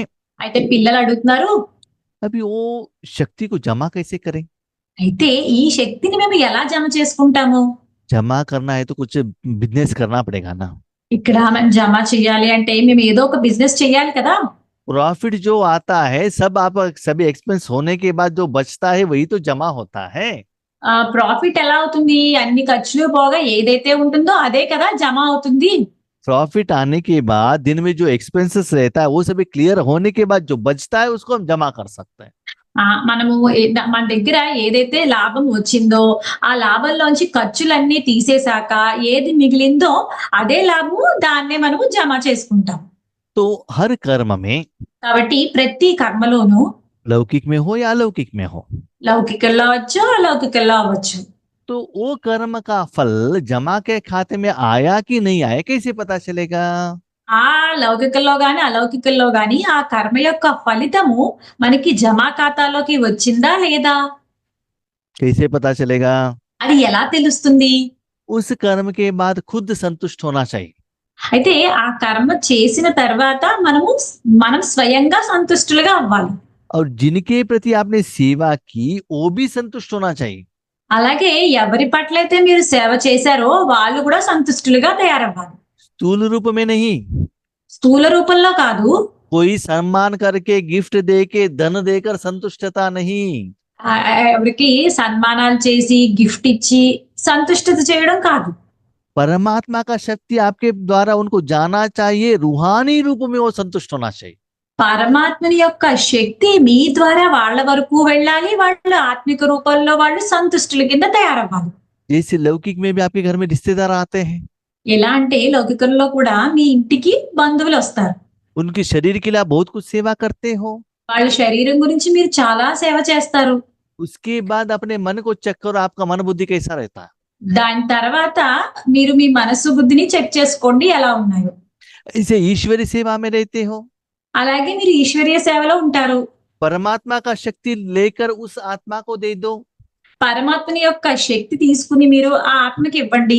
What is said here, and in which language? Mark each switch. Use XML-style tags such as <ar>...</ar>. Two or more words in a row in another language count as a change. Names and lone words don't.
<te>అయితే పిల్లలు అడుగుతున్నారు,</te> <hi>अभी वो शक्ति को जमा कैसे करें?</hi> <te>అయితే ఈ శక్తిని మేము ఎలా జమ చేసుకుంటాము?</te> <hi>जमा करना है तो कुछ बिजनेस करना पड़ेगा ना।</hi> <te>ఇక్కడ మనం జమ చేయాలి అంటే మేము ఏదో ఒక బిజినెస్ చేయాలి కదా.</te> <hi>प्रॉफिट जो आता है सब आप सभी एक्सपेंस होने के बाद जो बचता है वही तो जमा होता है।</hi> <te>ప్రాఫిట్ ఎలా అవుతుంది? అన్ని ఖర్చులు పోగా ఏదైతే ఉంటుందో అదే కదా జమ అవుతుంది.</te> <hi>प्रॉफिट आने के बाद दिन में जो एक्सपेंसेस रहता है वो सभी क्लियर होने के बाद जो बचता है उसको हम जमा कर सकते हैं।</hi> <te>మనము మన దగ్గర ఏదైతే లాభం వచ్చిందో ఆ లాభంలోంచి ఖర్చులన్నీ తీసేశాక ఏది మిగిలిందో అదే లాభము దాన్నే మనము జమ చేసుకుంటాం.</te> <hi>तो हर कर्म में</hi> <te>కాబట్టి ప్రతి కర్మలోనూ</te> <hi>लौकिक में हो या अलौकिक में हो,</hi> <te>లౌకికల్లో అవ్వచ్చు, అలౌకికల్లో అవ్వచ్చు.</te> <hi>तो वो कर्म का फल जमा के खाते में आया कि नहीं आया कैसे पता चलेगा?</hi> <te>ఆ లౌకికల్లో గాని, అలౌకికల్లో గాని ఆ కర్మ యొక్క ఫలితము మనకి జమా ఖాతాలోకి వచ్చిందా లేదా?</te> <hi>कैसे पता चलेगा?</hi> <te>అది ఎలా తెలుస్తుంది?</te> <hi>उस कर्म के बाद खुद संतुष्ट होना चाहिए।</hi> <te>అయితే ఆ కర్మ చేసిన తర్వాత మనం స్వయంగా సంతుష్టులుగా అవ్వాలి.</te> <hi>और जिनके प्रति आपने सेवा की वो भी संतुष्ट होना चाहिए।</hi> <te>అలాగే ఎవరి పట్లయితే మీరు సేవ చేశారో వాళ్ళు కూడా సంతుష్టులుగా తయారవ్వాలి.</te> <hi>स्थूल रूप में नहीं,</hi> <te>స్థూల రూపంలో కాదు.</te> <hi>कोई सम्मान करके गिफ्ट दे के धन देकर संतुष्टता नहीं।</hi> <te>ఎవరికి సన్మానాలు చేసి గిఫ్ట్ ఇచ్చి సంతుష్టత చేయడం కాదు.</te> <hi>परमात्मा का शक्ति आपके द्वारा उनको जाना चाहिए, रूहानी रूप में वो संतुष्ट होना चाहिए।</hi> <te>పరమాత్మని యొక్క శక్తి మీ ద్వారా వాళ్ళ వరకు వెళ్ళాలి. వాళ్ళు ఆత్మిక రూపంలో వాళ్ళు సంతుష్టుల కింద తయారవ్వాలి.</te> <hi>जैसे लौकिक में भी आपके घर में रिश्तेदार आते हैं,</hi> <te>ఎలా అంటే లౌకికంలో కూడా మీ ఇంటికి బంధువులు వస్తారు.</te> <hi>उनके शरीर के लिए आप बहुत कुछ सेवा करते हो,</hi> <te>వాళ్ళ శరీరం గురించి మీరు చాలా సేవ చేస్తారు.</te> <hi>उसके बाद अपने मन को चेक करो, आपका मन बुद्धि कैसा रहता है।</hi> <te>దాని తర్వాత మీరు మీ మనస్సు బుద్ధిని చెక్ చేసుకోండి ఎలా ఉన్నాయో.</te> <hi>ऐसे ईश्वरी सेवा में रहते हो,</hi> <te>అలాగే మీరు ఈశ్వరీయ సేవలో ఉంటారు.</te> <hi>परमात्मा का शक्ति लेकर उस आत्मा को दे दो,</hi> <te>పరమాత్మని యొక్క శక్తి తీసుకుని మీరు ఆ ఆత్మకి ఇవ్వండి.</te>